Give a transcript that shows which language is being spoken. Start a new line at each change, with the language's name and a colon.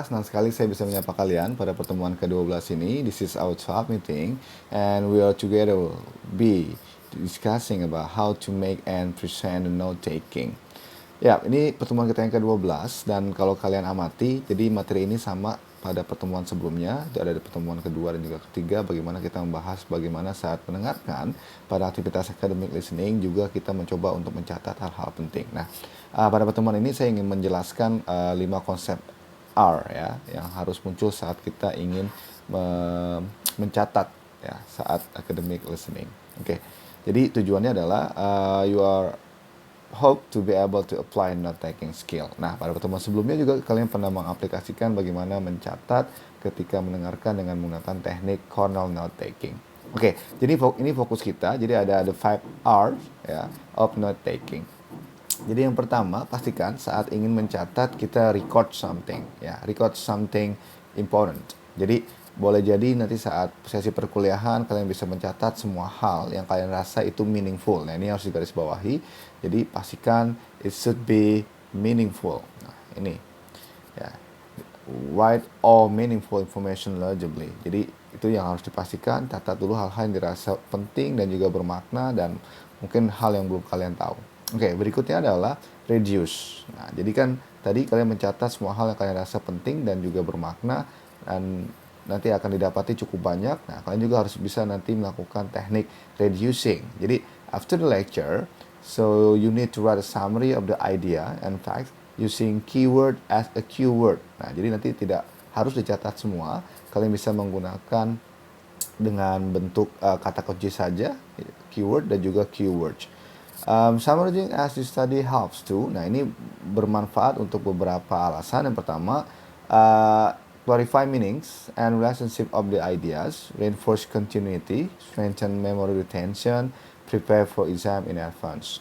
Indonesian: Senang sekali saya bisa menyapa kalian pada pertemuan ke-12 ini.
English: This is our 12 meeting and we are together be discussing about how to make and present note taking.
Indonesian: Ya, ini pertemuan kita yang ke-12 dan kalau kalian amati, jadi materi ini sama pada pertemuan sebelumnya, ada di pertemuan kedua dan juga ketiga, bagaimana kita membahas bagaimana saat mendengarkan pada aktivitas academic listening, juga kita mencoba untuk mencatat hal-hal penting. Nah, pada pertemuan ini saya ingin menjelaskan 5 konsep R ya, yang harus muncul saat kita ingin mencatat ya saat academic listening. Oke, jadi tujuannya adalah
English: you are hope to be able to apply note taking skill.
Indonesian: Nah, pada pertemuan sebelumnya juga kalian pernah mengaplikasikan bagaimana mencatat ketika mendengarkan dengan menggunakan teknik Cornell note taking. Oke, jadi ini fokus kita. Jadi ada
English: the 5 R
Indonesian: ya
English: of note taking.
Indonesian: Jadi yang pertama, pastikan saat ingin mencatat kita
English: record something
Indonesian: ya,
English: record something important.
Indonesian: Jadi boleh jadi nanti saat sesi perkuliahan kalian bisa mencatat semua hal yang kalian rasa itu meaningful. Nah, ini harus digarisbawahi. Jadi pastikan
English: it should be meaningful.
Indonesian: Nah, ini ya.
English: Write all meaningful information legibly.
Indonesian: Jadi itu yang harus dipastikan, catat dulu hal-hal yang dirasa penting dan juga bermakna dan mungkin hal yang belum kalian tahu. Oke, berikutnya adalah reduce. Nah, jadi kan tadi kalian mencatat semua hal yang kalian rasa penting dan juga bermakna dan nanti akan didapati cukup banyak. Nah, kalian juga harus bisa nanti melakukan teknik reducing. Jadi,
English: after the lecture, so you need to write a summary of the idea and facts using keyword as a keyword.
Indonesian: Nah, jadi nanti tidak harus dicatat semua. Kalian bisa menggunakan dengan bentuk kata kunci saja, keyword dan juga keywords.
English: Summarizing as you study helps too.
Indonesian: Nah, ini bermanfaat untuk beberapa alasan. Yang pertama,
English: clarify meanings and relationship of the ideas, reinforce continuity, strengthen memory retention, prepare for exam in advance.